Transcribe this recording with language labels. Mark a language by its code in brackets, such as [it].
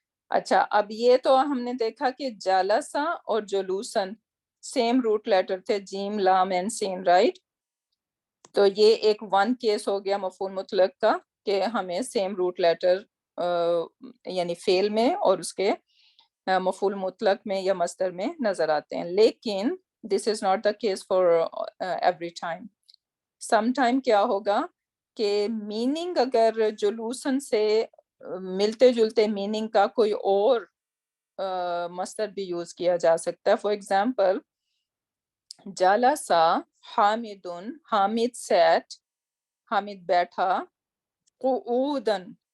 [ur] اچھا, اب یہ تو ہم نے دیکھا کہ جالسا اور جلوسن [en] same root letter [ur] تھے, [en] جیم لام اینڈ سین, رائٹ. [ur] تو یہ ایک [en] one case [ur] ہو گیا مفعول مطلق کا کہ ہمیں [en] same root letter [ur] یعنی فعل میں اور اس کے مفعول مطلق میں یا مصدر میں نظر آتے ہیں. [en] لیکن this is not the case for every time. [ur] Some time کیا ہوگا کہ میننگ اگر جلوسن سے ملتے جلتے میننگ کا کوئی اور مصدر بھی یوز کیا جا سکتا ہے. [en] for example [ar] جالسا حامدن, [en] Hamid sat, [ur] Hamid بیٹھا, قعودن.